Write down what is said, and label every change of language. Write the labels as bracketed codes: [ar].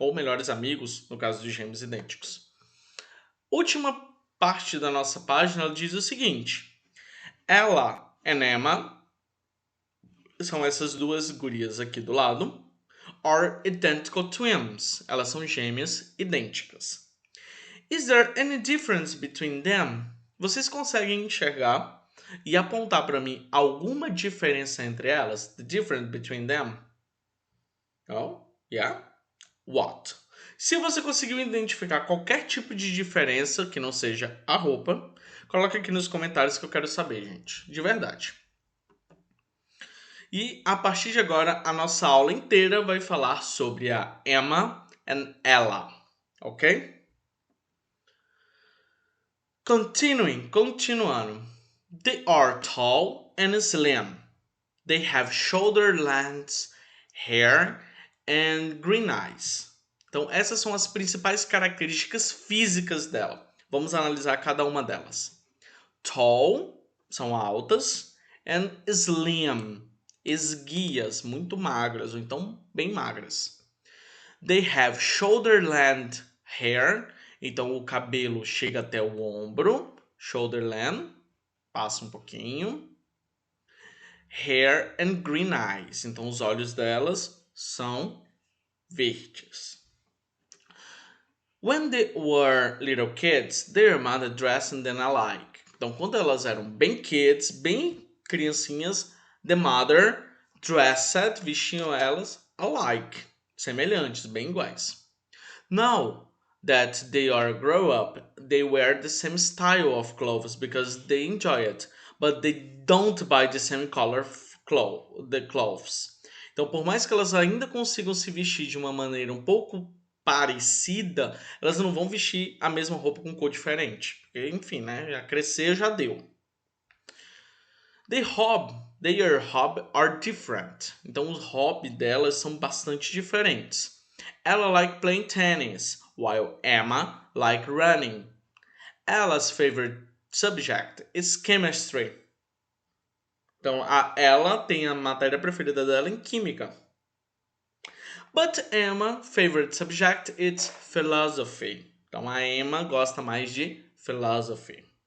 [pt] Ou melhores amigos no caso de gêmeos idênticos. Última parte da nossa página ela diz o seguinte: Ella e Emma, são essas duas gurias aqui do lado, [en] are identical twins. [pt] Elas são gêmeas idênticas. [en] Is there any difference between them? [pt] Vocês conseguem enxergar e apontar para mim alguma diferença entre elas? [en] The difference between them? Oh, yeah? What? [pt] Se você conseguiu identificar qualquer tipo de diferença que não seja a roupa, coloca aqui nos comentários que eu quero saber, gente. De verdade. E a partir de agora, a nossa aula inteira vai falar sobre a Emma e Ella, ok? Continuando. [en] They are tall and slim. They have shoulder length hair and green eyes. [pt] Então, essas são as principais características físicas dela. Vamos analisar cada uma delas. Tall, são altas, [en] and slim, [pt] esguias, muito magras, ou então bem magras. [en] They have shoulder length hair, [pt] então o cabelo chega até o ombro, shoulder length, passa um pouquinho. [en] Hair and green eyes, [pt] então os olhos delas são verdes. [en] When they were little kids, their mother dressed them alike. [pt] Então, quando elas eram bem kids, bem criancinhas, [en] the mother dressed, [pt] vestiam elas alike, semelhantes, bem iguais. [en] Now that they are grown up, they wear the same style of clothes because they enjoy it, but they don't buy the same color the clothes. [pt] Então, por mais que elas ainda consigam se vestir de uma maneira um pouco parecida, elas não vão vestir a mesma roupa com cor diferente. Porque, enfim, né? Já crescer já deu. [en] Their hobby are different. [pt] Então, os hobbies delas são bastante diferentes. [en] Ella like playing tennis, while Emma like running. Ella's favorite subject is chemistry. [pt] Então, ela tem a matéria preferida dela em química. [en] But Emma's favorite subject is philosophy. [pt] Então, a Emma gosta mais de philosophy.